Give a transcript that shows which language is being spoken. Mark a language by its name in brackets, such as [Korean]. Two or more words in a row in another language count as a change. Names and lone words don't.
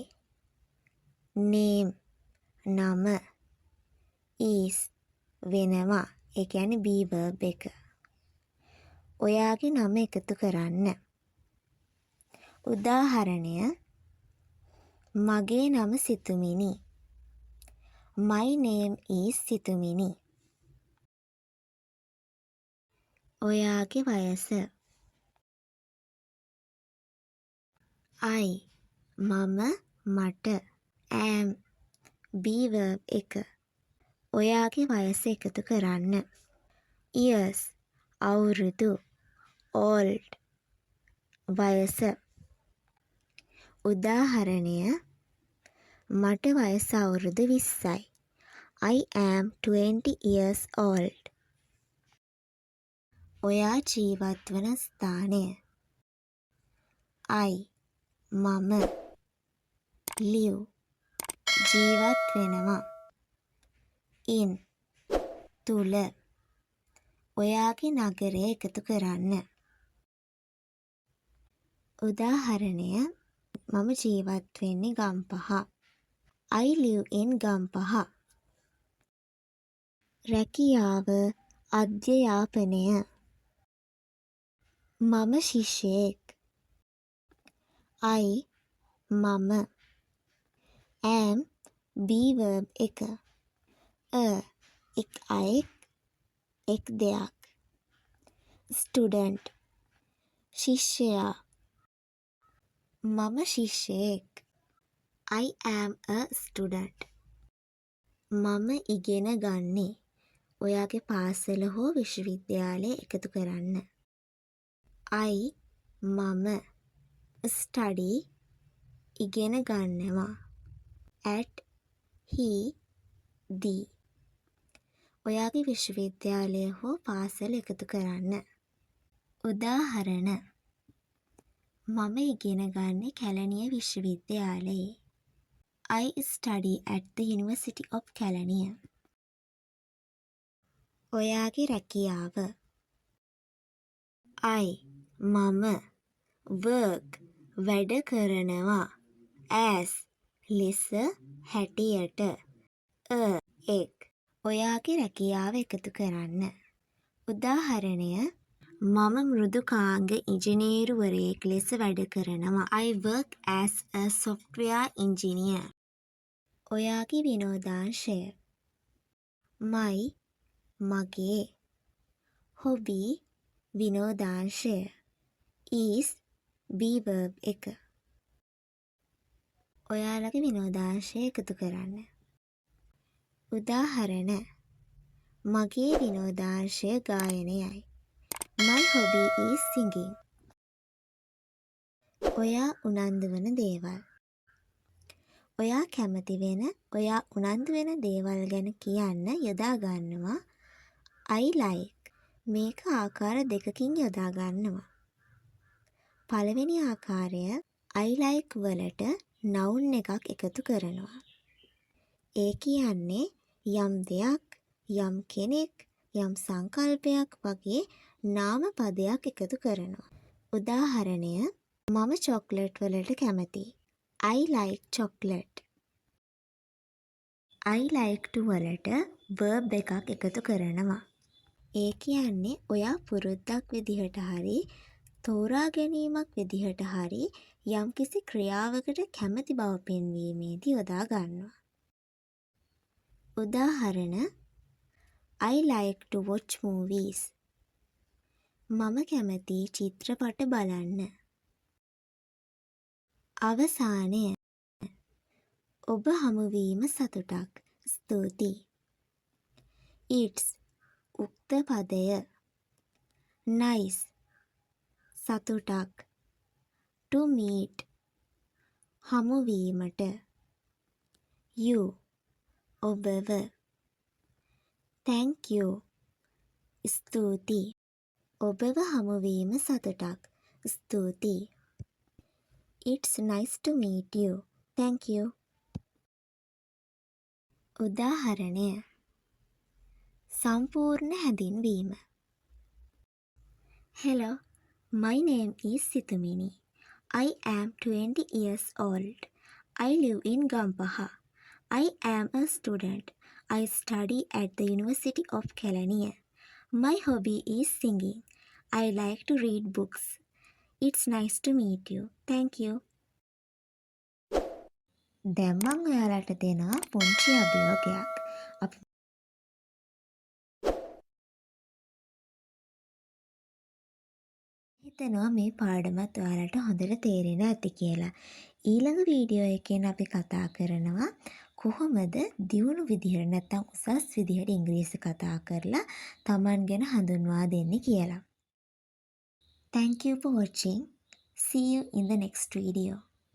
[Sinhala] name නම. is වෙනවා. ඒ කියන්නේ [English] be verb [Sinhala] එක. ඔයාගේ නම එකතු කරන්න. උදාහරණය මගේ නම සිතුමිණි. [English] My name is සිතුමිණි. [Sinhala] ඔයාගේ වයස. I මම මට. [English] am be verb [Sinhala] එක. ඔයාගේ වයස එකතු කරන්න. years අවුරුදු. old වයස. උදාහරණය මට වයස අවුරුදු 20යි. [English] I am 20 years old. [Sinhala] ඔයා ජීවත් වන ස්ථානය. I මම live ජීවත් වෙනවා. in තුල. ඔයාගේ නගරය එකතු කරන්න. උදාහරණය මම ජීවත් වෙන්නේ ගම්පහ. [English] I live in ගම්පහ. [Sinhala] රැකියාව අධ්‍යාපනය. මම ශිෂ්‍යයෙක්. I මම. [English] am be verb [Sinhala] එක. එක් අයෙක් එක් දෙයක්. student ශිෂ්‍යයා. මම ශිෂ්‍යයෙක්. [English] I am a student. [Sinhala] මම ඉගෙන ගන්නේ. ඔයාගේ පාසල හෝ විශ්වවිද්‍යාලය එකතු කරන්න. I මම. study ඉගෙන ගන්නවා. [English] at he [Sinhala] දී. ඔයාගේ විශ්වවිද්‍යාලය හෝ පාසල එකතු කරන්න. උදාහරණ මම ඉගෙන ගන්නේ කැලණිය විශ්වවිද්‍යාලයේ. [English] I study at the University of Kelaniya. [Sinhala] ඔයාගේ රැකියාව. I මම work වැඩ කරනවා. as ලෙස හැටියට. එක් ඔයාගේ රැකියාව එකතු කරන්න. උදාහරණය මම මෘදුකාංග ඉංජිනේරුවරයෙක් ලෙස වැඩ කරනවා. [English] I work as a software engineer. [Sinhala] ඔයාගේ විනෝදාංශය. my මගේ. hobby විනෝදාංශය. [English] is be verb [Sinhala] එක. ඔයාලගේ විනෝදාංශය එකතු කරන්න. උදාහරණ මගේ විනෝදාංශය ගායනයයි. [English] My hobby is singing. [Sinhala] ඔයා උනන්දු වන දේවල්. ඔයා කැමති වෙන, ඔයා උනන්දු වෙන දේවල් ගැන කියන්න යොදා ගන්නවා [English] I like. [Sinhala] මේක ආකාර දෙකකින් යොදා ගන්නවා. පළවෙනි ආකාරය [English] I like [Sinhala] වලට noun එකක් එකතු කරනවා. ඒ කියන්නේ යම් දෙයක්, යම් කෙනෙක්, යම් සංකල්පයක් වගේ නාම පදයක් එකතු කරනවා. උදාහරණය මම චොක්ලට් වලට කැමතියි. [English] I like chocolate. I like to [Sinhala] වලට verb එකක් එකතු කරනවා. ඒ කියන්නේ ඔයා පුරුද්දක් විදිහට හරි තෝරා ගැනීමක් විදිහට හරි යම්කිසි ක්‍රියාවකට කැමති බව පෙන්වීමේදී යොදා ගන්නවා. [English] උදාහරණ I like to watch movies. [Sinhala] මම කැමති චිත්‍රපට බලන්න. අවසානය ඔබ හමුවීම සතුටක්. ස්තුතියි. It's උක්ත පදය. Nice සතුටක්. [English] To meet හමුවීමට. [Sinhala] You ඔබව. [English] Thank you ස්තුතියි. [Sinhala] ඔබව හමුවීම සතුටක්. ස්තුතියි. [English] It's nice to meet you. Thank you. [Sinhala] උදාහරණය සම්පූර්ණ හැඳින්වීම. [English] Hello, my name is Situmini. I am 20 years old. I live in Gampaha. I am a student. I study at the University of Kelaniya. My hobby is singing. I like to read books. It's nice to meet you. Thank you. [Sinhala] දැන් මම ඔයාලට දෙනවා පුංචි අභියෝගයක්. අපි හිතනවා මේ පාඩමත් ඔයාලට හොඳට තේරෙන ඇති කියලා. ඊළඟ වීඩියෝ එකෙන් අපි කතා කරනවා කොහොමද දියුණු විදිහට නැත්නම් උසස් විදිහට ඉංග්‍රීසි කතා කරලා Taman ගැන හඳුන්වා දෙන්නේ කියලා. [English] Thank you for watching. See you in the next video.